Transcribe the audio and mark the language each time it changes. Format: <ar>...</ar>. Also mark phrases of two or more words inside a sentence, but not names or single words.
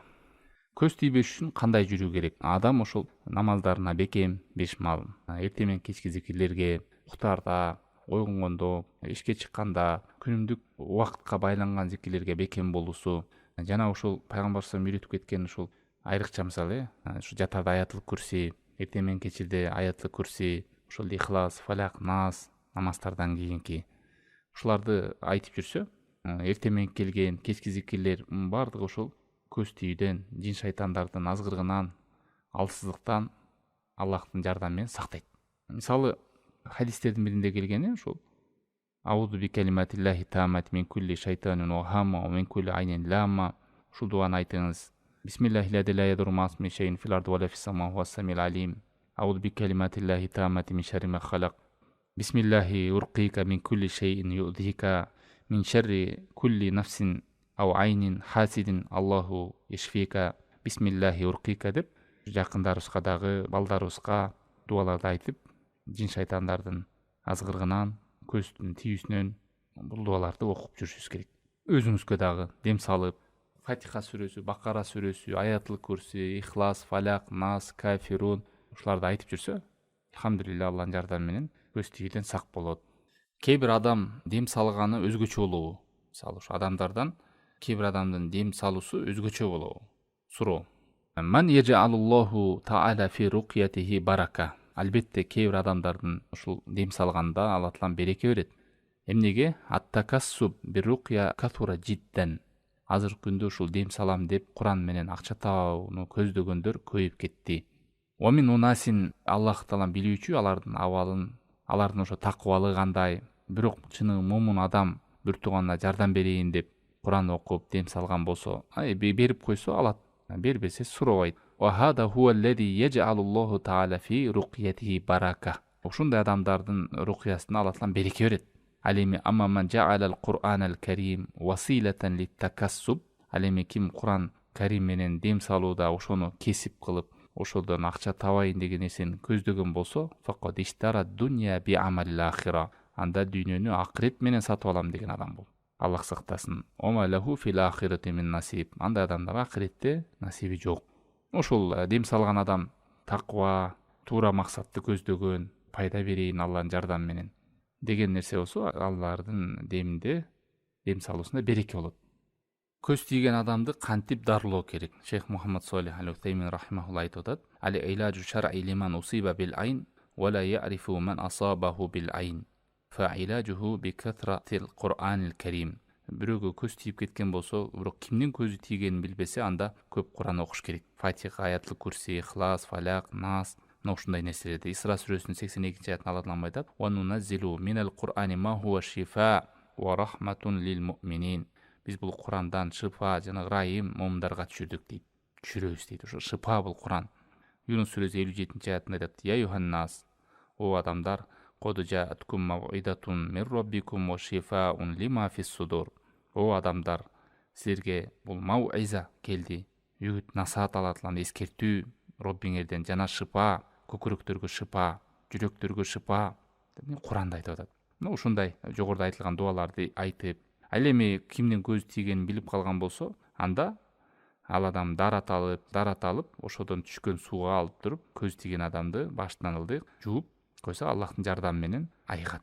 <ky>Көз тийбеш үчүн кандай жүрүү керек? Адам ошол намаздарына бекем, бешмал, эртең менен кечки зикирлерге, уктаарда, ойгонгондо, ишке чыкканда, күнүмдүк убакытка байланган зикирлерге бекем болуусу, жана ошол пайгамбар</ky> <ar>صلى الله عليه وسلم</ar> <ky>үйрөтүп кеткен ушул айрыкча мисалы, ушу жатарда аятыл курси, эртең менен кечирде аятыл курси, ошол Ихлас, Фалак, Нас намаздардан кийинки ушуларды айтып жүрсө, эртең менен келген кечки зикирлер баардыгы ушул көз тийүүдөн, жин шайтандардын азгырыгынан, алсыздыктан Аллахтын жардамы менен сактайт. Мисалы, хадистердин биринде келгени ушул</ky> <ar>أعوذ بكلمات الله التامة من كل شيطان وهامة ومن كل عين لامة.</ar> <ky>Ушул дуаны айтыңыз.</ky> <ar>بسم الله لا يضر مع اسمه شيء في الأرض ولا في السماء وهو السميع العليم. أعوذ بكلمات الله التامة من شر ما خلق. بسم الله أرقيك من كل شيء يؤذيك من شر كل نفس أو عين حاسد الله يشفيك. بسم الله أرقيك</ar> <ky>деп жакындарыбызга дагы балдарыбызга дуаларды айтып, жин шайтандардын азгырыгынан, көздүн тийүүсүнөн бул дуаларды окуп жүрүшүбүз керек. Өзүңүзгө дагы дем салып, Фатиха сүрөсү, Бакара сүрөсү, Аятыл Курси, Ихлас, Фалак, Нас, Кафирун ушуларды айтып жүрсө, алхамдулилля Алланын жардамы менен көз тийүүдөн сак болот. Кээ бир адам дем салганы өзгөчө болобу? Мисалы, ушу адамдардан кээ бир адамдын дем салуусу өзгөчө болобу? Суроо.</ky> <ar>من يجعل الله تعالى في رقيته بركة.</ar> <ky>Албетте кээ бир адамдардын ушул дем салганда Алла Таалам береке берет.</ky> <ar>Эмнеге? التكسب بالرقية كثر جدا.</ar> <ky>Азыркы күндө ушул дем салам деп Куран менен акча табууну көздөгөндөр көйүп кетти.</ky> <ar>ومن أناس,</ar> <ky>Аллах Таалам билүүчү алардын абалын, алардын ошо такыбалыгы кандай. Бирок чыны момун адам бир тууганына жардам берейин деп Куран окуп дем салган болсо, берип койсо алат. Бербесе суробайт.</ky> <ar>وهذا هو الذي يجعل الله تعالى في رقيته بركة.</ar> <ky>Ушундай адамдардын рукиясына Алла Таалам береке берет.</ky> <ar>Алеми أما من جعل القرآن الكريم وسيلة للتكسب.</ar> <ky>Алеми ким Куран Карим менен дем салууда ошону кесип кылып, ошодон акча табайын деген нерсени көздөгөн болсо,</ky> <ar>فقط اشترى الدنيا بعمل الآخرة.</ar> <ky>Анда дүйнөнү акырет менен сатып алам деген адам бул. Аллах сактасын.</ky> <ar>وما له في الآخرة من نصيب.</ar> <ky>Андай адамдарга акыретте насиби жок. Ошол дем салган адам таква, туура максатты көздөгөн, пайда берейин Алланын жардамы менен деген нерсе болсо, алардын деминде, дем салуусунда береке болот. Көз тийген адамды кантип дарылоо керек?</ky> <ar>Шейх Мухаммад Солих аль-Утеймин рахимахулла</ar> <ky>айтып атат:</ky> <ar>"العلاج الشرعي لمن أصيب بالعين ولا يعرف من أصابه بالعين. فعلاجه بكثرة القرآن الكريم."</ar> <ky>Бирөөгө көз тийип кеткен болсо, бирок кимдин көзү тийгенин билбесе, анда көп Куран окуш керек. Фатиха, Аятыл Курси, Ихлас, Фалак, Нас, ушундай нерселерди. Исра сүрөсүнүн 82-аятында Алла Таалам айтат:</ky> <ar>"وننزل من القرآن ما هو شفاء ورحمة للمؤمنين."</ar> <ky>Биз бул Курандан шифа жана ырайым момундарга түшүрдүк дейт. Түшүрөбүз дейт. Ошо шифа бул Куран. Юнус сүрөсү 57-аятында айтат:</ky> <ar>"يا أيها الناس,</ar> <ky>о адамдар,</ky> <ar>قد جاءتكم موعظة من ربكم وشفاء لما في الصدور."</ar> <ky>О адамдар, силерге бул мауиза келди. Үгүт насаат алатылан эскертүү Роббиңерден жана шифа, көкүрөктөргө шифа, жүрөктөргө шифа деп Куранда айтып атат. Ушундай жогоруда айтылган дуаларды айтып, ал эми кимдин көз тийгенин билип калган болсо, анда ал адам дарат алып, ошодон түшкөн сууга алып туруп, көз тийген адамды баштан ылдык жууп койсо, Аллахтын жардамы менен айыгат.</ky>